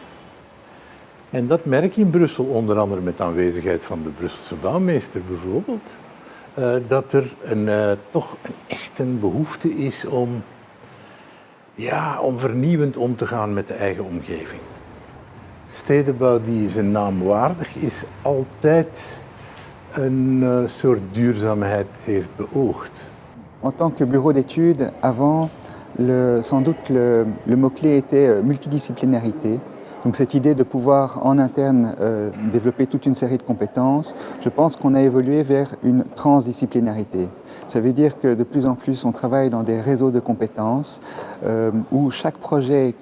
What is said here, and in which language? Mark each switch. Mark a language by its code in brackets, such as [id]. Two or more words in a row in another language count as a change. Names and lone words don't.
[nl] En dat merk je in Brussel, onder andere met de aanwezigheid van de Brusselse bouwmeester bijvoorbeeld, dat er toch echt een behoefte is om ja, om vernieuwend om te gaan met de eigen omgeving. Stedenbouw die zijn naam waardig is, altijd een soort duurzaamheid heeft beoogd. [fr] En tant que bureau d'études, avant, sans doute le mot-clé était multidisciplinarité. Donc cette idée de pouvoir en interne développer toute une série de compétences, je pense qu'on a évolué vers une transdisciplinarité. Ça veut dire que de plus en plus on travaille dans des réseaux de compétences où chaque projet, qui